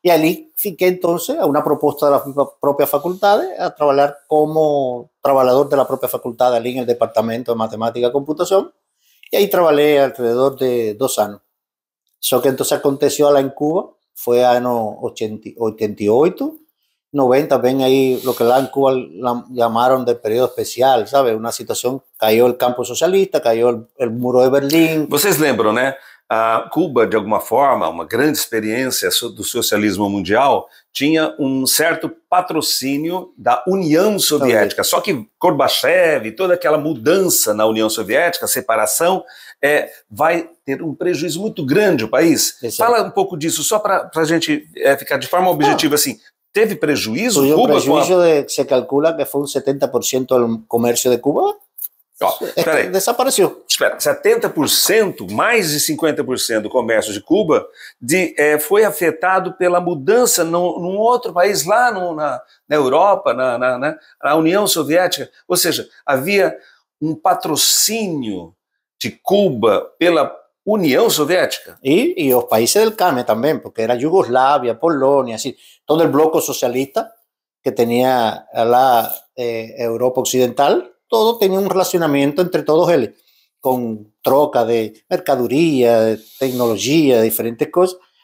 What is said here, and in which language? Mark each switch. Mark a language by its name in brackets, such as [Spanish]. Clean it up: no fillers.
[Portuguese] E ali fiquei, então, a uma proposta da própria faculdade, a trabalhar como trabalhador da própria faculdade ali no departamento de matemática e computação, e aí trabalhei alrededor de 2 anos. Só que então aconteceu lá em Cuba, foi ano 88, 90, [Spanish] ven ahí lo que lá en Cuba llamaron del periodo especial, ¿sabe? Una situación, cayó el campo socialista, cayó el muro de Berlim. [Portuguese] Vocês lembram, né? A Cuba, de alguma forma, uma grande experiência do socialismo mundial, tinha um certo patrocínio da União Soviética. Só que Gorbachev, toda aquela mudança na União Soviética, a separação, vai ter um prejuízo muito grande o país. Exato. Fala um pouco disso, só para a gente ficar de forma objetiva assim. Teve prejuízo? Cuba? Prejuízo se calcula que foi 70% do comércio de Cuba. Desapareceu. Espera, 70%, mais de 50% do comércio de Cuba foi afetado pela mudança num outro país, lá na Europa, na União Soviética. Ou seja, havia um patrocínio de Cuba pela União Soviética. [Spanish] Y los países del CAME también, porque era Yugoslavia, Polonia, así, todo el bloque socialista que tenía la Europa Occidental, todo tenía un relacionamiento entre todos ellos, con troca de mercadería, de tecnología, de diferentes cosas.